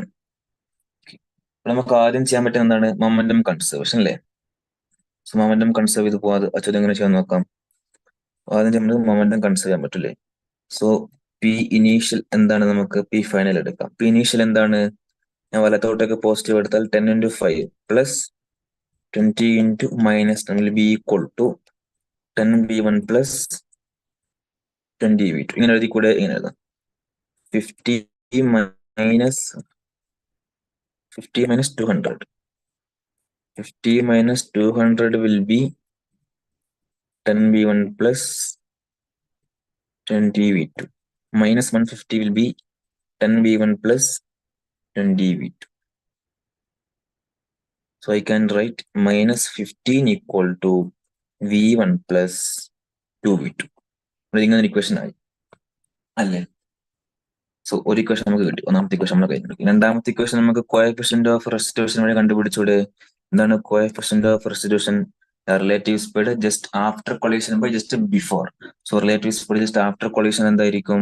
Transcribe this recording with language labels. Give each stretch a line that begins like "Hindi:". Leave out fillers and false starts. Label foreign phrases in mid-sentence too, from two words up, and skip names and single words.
Malayalam: നമുക്ക് ആദ്യം ചെയ്യാൻ പറ്റുന്ന എന്താണ്?
English: momentum conservation
Malayalam: അല്ലേ?
English: so momentum conserve
Malayalam: ചെയ്ത് പോവാതെ അച്ഛൻ എങ്ങനെ ചെയ്യാൻ നോക്കാം. ആദ്യം നമ്മൾ
English: momentum conserve
Malayalam: ചെയ്യാൻ പറ്റില്ലേ?
English: so P initial
Malayalam: എന്താണ്? നമുക്ക്
English: P final
Malayalam: എടുക്കാം.
English: P initial
Malayalam: എന്താണ്? ഞാൻ വലത്തോട്ടേക്ക് പോസിറ്റീവ് എടുത്താൽ
English: 10 into 5 plus 20 into -10 will be equal to 10v1 plus 20v2.
Malayalam: ഇങ്ങനെ എഴുതി കൂടെ? ഇങ്ങനെ എഴുതാം.
English: 50 minus 200. 50 minus 200 will be 10v1 plus 20v2. Minus 150 will be 10v1 plus 20v2. So I can write minus 15 equal to v1 plus 2v2.
Malayalam: ഇങ്ങനെ ഇക്വേഷൻ ആയി അല്ലേ? സോ ഒരു ഇക്വേഷൻ നമുക്ക് കിട്ടി. ഒന്നാമത്തെ ഇക്വേഷൻ നമ്മൾ കഴിഞ്ഞു. രണ്ടാമത്തെ ഇക്വേഷൻ നമുക്ക്
English: coefficient of restitution
Malayalam: വഴി കണ്ടുപിടിച്ചൂടെ? എന്താണ്
English: coefficient of residution relative speed just after collision by just before. so relative speed just after collision
Malayalam: എന്തായിരിക്കും?